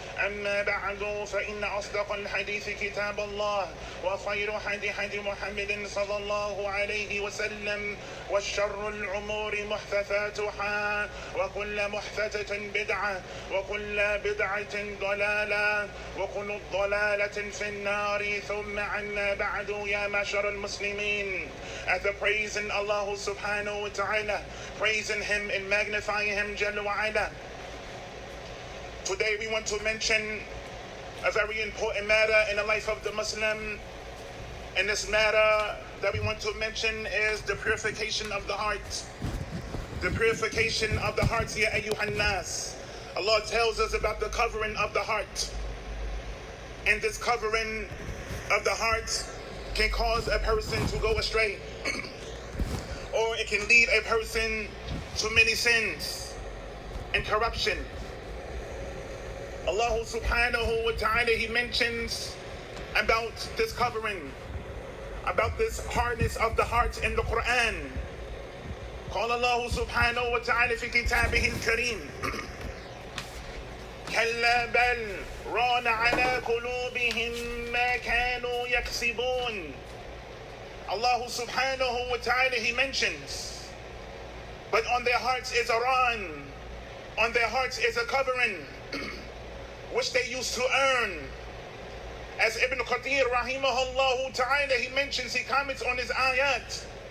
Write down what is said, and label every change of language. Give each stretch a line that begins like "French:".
Arabic: أما بعد فإن أصدق الحديث كتاب الله وخير هدي محمد صلى الله عليه وسلم والشر الأمور محدثاتها وكل محدثة بدعة وكل بدعة ضلالة وكل ضلالة في النار. ثم عنا بعد يا معشر المسلمين.
English: After praising Allah subhanahu wa ta'ala, praising Him and magnifying Him Jalla wa ala, today we want to mention a very important matter in the life of the Muslim. And this matter that we want to mention is the purification of the heart. The purification of the heart,
Arabic: ya ayyuhan nas.
English: Allah tells us about the covering of the heart. And this covering of the heart can cause a person to go astray. Or it can lead a person to many sins and corruption. Allah subhanahu wa ta'ala, He mentions about this covering, about this hardness of the heart in the Quran.
Arabic: قال الله سبحانه وتعالى في كتابه الكريم كلا بل ران على قلوبهم ما كانوا يكسبون.
English: Allah subhanahu wa ta'ala, He mentions, but on their hearts is a ran, on their hearts is a covering which they used to earn. As Ibn Kathir rahimahullah ta'ala, he mentions, he comments on his ayat.